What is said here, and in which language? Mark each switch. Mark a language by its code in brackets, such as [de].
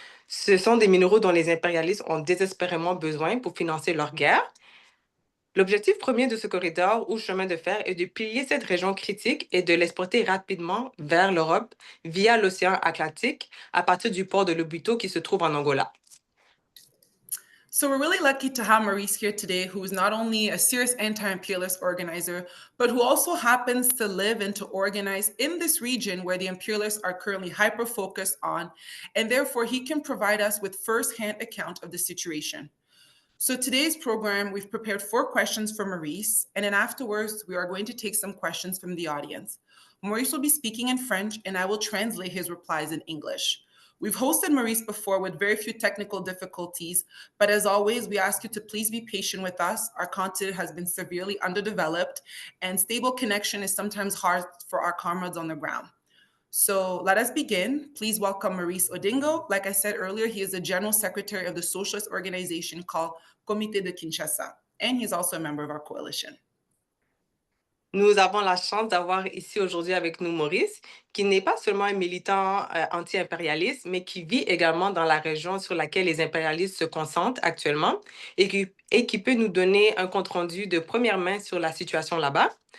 [fr] Ce sont des minéraux dont les impérialistes ont désespérément besoin pour financer leur guerre. L'objectif premier de ce corridor ou chemin de fer est de piller cette région critique et de l'exporter rapidement vers l'Europe via l'océan Atlantique à partir du port de Lobito qui se trouve en Angola. [en] So we're really lucky to have Maurice here today, who is not only a serious anti-imperialist organizer, but who also happens to live and to organize in this region where the imperialists are currently hyper-focused on, and therefore he can provide us with first-hand account of the situation. So today's program, we've prepared 4 questions for Maurice, and then afterwards, we are going to take some questions from the audience. Maurice will be speaking in French, and I will translate his replies in English. We've hosted Maurice before with very few technical difficulties, but as always, we ask you to please be patient with us. Our content has been severely underdeveloped, and stable connection is sometimes hard for our comrades on the ground. So let us begin. Please welcome Maurice Odingo. Like I said earlier, he is the General Secretary of the socialist organization called Comité de Kinshasa, and he's also a member of our coalition. [fr] Nous avons la chance d'avoir ici aujourd'hui avec nous Maurice, qui n'est pas seulement un militant anti-impérialiste, mais qui vit également dans la région sur laquelle les impérialistes se concentrent actuellement et qui peut nous donner un compte-rendu de première main sur la situation là-bas.